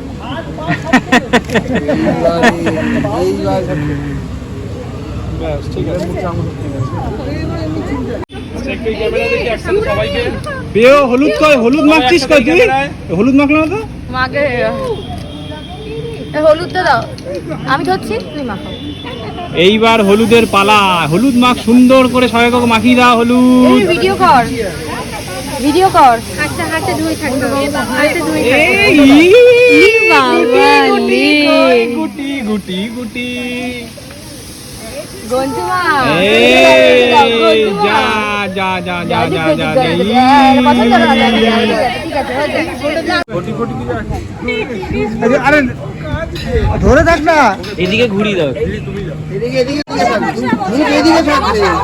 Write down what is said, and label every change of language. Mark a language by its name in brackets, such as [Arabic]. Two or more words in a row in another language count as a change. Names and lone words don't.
[Bangla] হলুদ কই হলুদ মাখছিস কই তুই হলুদ মাখলো না তো মাকে হলুদটা দাও আমি ধরছি তুমি মাখো এইবার হলুদের পালা হলুদ মাখ সুন্দর করে সবাইকে মাখিয়ে দাও হলুদ ভিডিও কর হাতে হাতে ধুই থাকবে হাতে ধুই গুটি গুটি গুটি গন্তুমা যা যা যা যা যা যা আরে ধরে থাক না এদিকে ঘুরিয়ে দাও এদিকে এদিকে এদিকে থাকবে